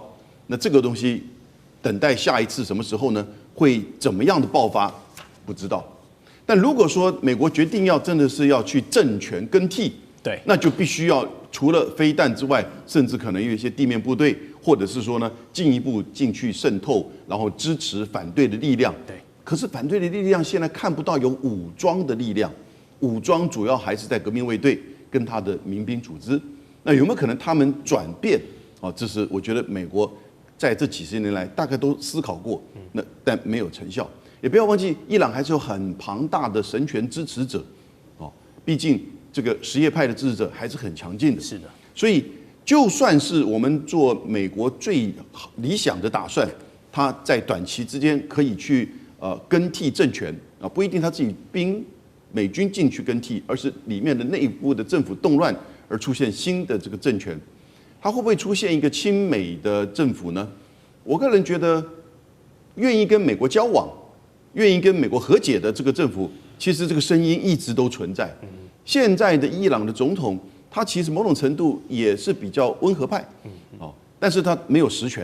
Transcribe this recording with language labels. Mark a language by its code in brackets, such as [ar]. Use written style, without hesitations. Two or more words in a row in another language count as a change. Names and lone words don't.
[zh] 那這個東西等待下一次什麼時候呢？會怎麼樣的爆發？不知道。但如果說美國決定要真的是要去政權更替，對，那就必須要除了飛彈之外，甚至可能有一些地面部隊，或者是說呢進一步進去滲透，然後支持反对的力量。对。可是反对的力量現在看不到有武裝的力量，武裝主要還是在革命衛隊跟他的民兵組織。那有沒有可能他們轉變？這是我覺得美國在這幾十年來大概都思考過，但沒有成效。也不要忘記，伊朗還是有很龐大的神權支持者，畢竟這個什葉派的支持者還是很強勁的。是的，所以就算是我們做美國最理想的打算，他在短期之間可以去更替政權啊，不一定他自己美軍進去更替，而是裡面的內部的政府動亂而出現新的這個政權，他會不會出現一個親美的政府呢？我個人覺得，願意跟美國交往、願意跟美國和解的這個政府，其實這個聲音一直都存在。現在的伊朗的總統，他其實某種程度也是比較溫和派，但是他沒有實權，